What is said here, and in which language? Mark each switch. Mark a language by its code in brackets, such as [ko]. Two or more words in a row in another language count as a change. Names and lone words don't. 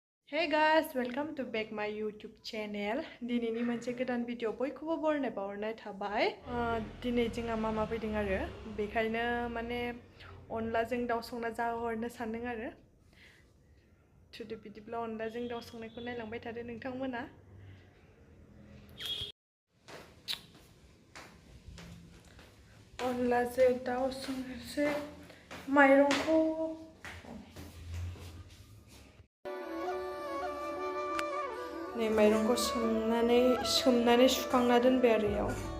[en] Hey guys, welcome to back my YouTube channel. [brx] दिनैनि मोनसे गोदान भिडिअ बयखौबो बरनाय बावहरनाय थाबाय। दिनै जोंहा मामा फैदों आरो बेखायनो माने अनलाजों दाउ संना जाहरनो सानदों आरो। थुदो बिदिब्ला अनलाजों दाउ संनायखौ नायलांबाय थादो नोंथांमोना। अनलाजों दाउ संनोसै माइरंखौ नै माइरंखौ सोमनानै सुखांना दोनबाय आरो इयाव